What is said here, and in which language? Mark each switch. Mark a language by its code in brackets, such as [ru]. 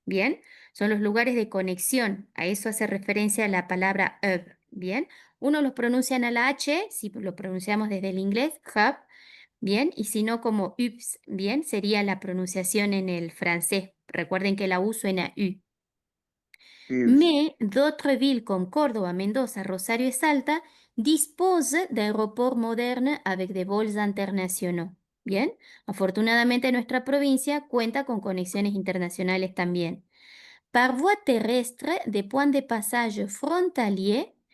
[es] Bien, son los lugares de conexión. A eso hace referencia la palabra hub. Bien, uno los pronuncian a la H, si lo pronunciamos desde el inglés, hub. Bien, y si no como ups, bien, sería la pronunciación en el francés. Recuerden que la U suena U. [fr] Mais d'autres villes comme Córdoba, Mendoza, Rosario et Salta disposent d'aéroports modernes avec des vols internationaux. [es] Bien, afortunadamente nuestra provincia cuenta con conexiones internacionales también. [fr] Par voie terrestre, des points de passage frontaliers.